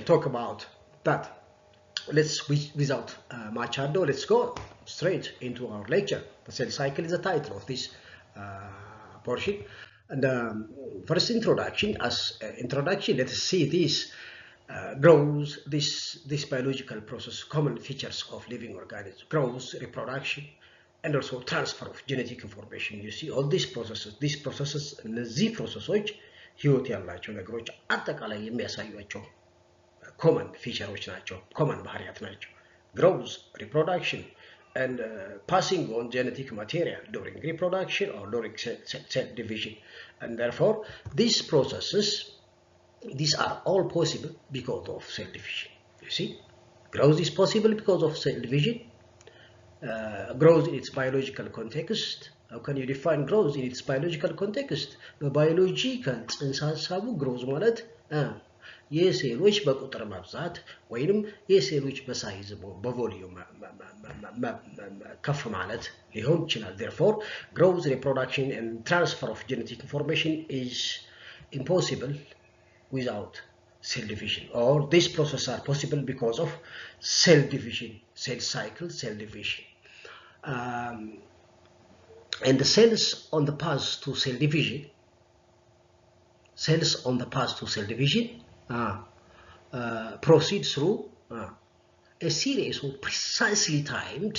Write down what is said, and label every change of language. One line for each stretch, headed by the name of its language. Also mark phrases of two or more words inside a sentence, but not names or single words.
English: talk about that let's without much ado let's go straight into our lecture the cell cycle is the title of this portion and first introduction as introduction let's see this growth this biological process common features of living organisms growth reproduction and also transfer of genetic information you see all these processes
Amharic: እነዚህ ፕሮሰሶች ህይወት ያላቸው ነገሮች አጠቃላይ የሚያሳዩቸው
English: common features
Amharic: ናቸው common ባህሪያት ናቸው
English: growth reproduction and passing on genetic material during reproduction or during cell division and therefore these processes these are all possible because of cell division you see growth is possible because of cell division growth in its biological context how can you define growth in its biological context the biological
Amharic: ጽንሰ ሐሳቡ
English: growth
Amharic: ማለት የሴሎች በቁጥር መብዛት ወይንም የሴሎች በሳይዝ በቮሊዩም ከፍ ማለት ሊሆን ይችላል
English: therefore growth reproduction and transfer of genetic information is impossible without cell division or these processes are possible because of cell division cell cycle cell division and the cells on the path to cell division proceed through a series of precisely timed